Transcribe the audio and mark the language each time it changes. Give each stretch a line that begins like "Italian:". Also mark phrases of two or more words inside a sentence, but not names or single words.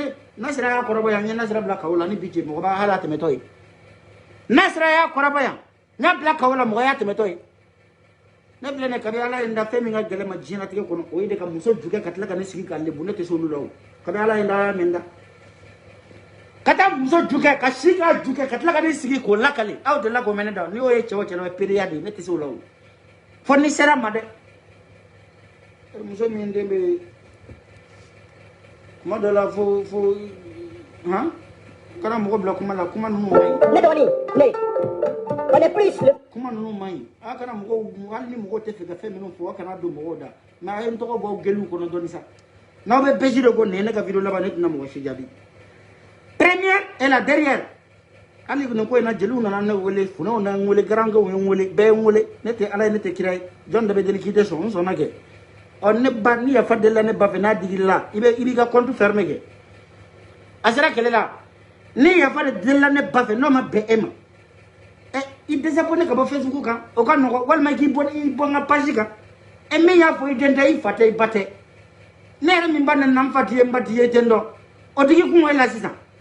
Bambara: ne Nasira y'a kɔrɔbɔ yan n ye Nasira bila kawo la ni bi cɛ mɔgɔ b'a hali a tɛmɛtɔ ye Nasira y'a kɔrɔbɔ yan n y'a bila kawo la mɔgɔ y'a tɛmɛtɔ ye ne filɛ ne kabi ala ye n da fɛn min ka gɛlɛn ma diɲɛlatigɛ kɔnɔ o ye de ka muso jukɛ ka tila ka ne sigi ka lebu ne tɛ se olu la o kabi ala ye n da min da ka taa muso jukɛ ka si ka jukɛ ka tila ka ne sigi k'o lakale aw de la k'o mɛn ne da n'i y'o ye cɛ o cɛ la o ye pereya de ye ne tɛ se o la o fo ni sera ma dɛ muso min den bɛ kuma dɔ la fo han kana mɔgɔ bila kuma la kuma ninnu man ɲi ne dɔgɔnin ne
French: on est plus
Bambara: kuma ninnu man ɲi a kana mɔgɔw hali ni mɔgɔw tɛ fɛ ka fɛn minnu fɔ a kana don mɔgɔw da mais a ye n tɔgɔ bɔ aw gɛliw kɔnɔ dɔɔnin sa n'aw bɛ bɛsi de ko nin ye ne ka video laban ne tɛna mɔgɔ si jaabi
French: première et la dernière
Bambara: hali nin ko in na jeliw nana ne wele funɛw na n wele garankɛw ye n wele bɛɛ ye n wele ne tɛ ala ye ne tɛ kira ye jɔn de bɛ deli k'i tɛ sɔn n sɔnna kɛ ne ba ni yafa delila ne ba fɛ n'a digirila i b'i ka
French: compte fermé
Bambara: kɛ a sera kɛlɛ la ni yafa de delila ne ba fɛ n'o ma bɛn e ma i désabonné ka bɔ Facebook kan o ka nɔgɔ walima k'i bɔ n ka page kan min y'a fɔ i den tɛ i fa tɛ i ba tɛ ne yɛrɛ min ba nana n fa t'i ye n ba t'i ye ten dɔn o tigi kun e la sisan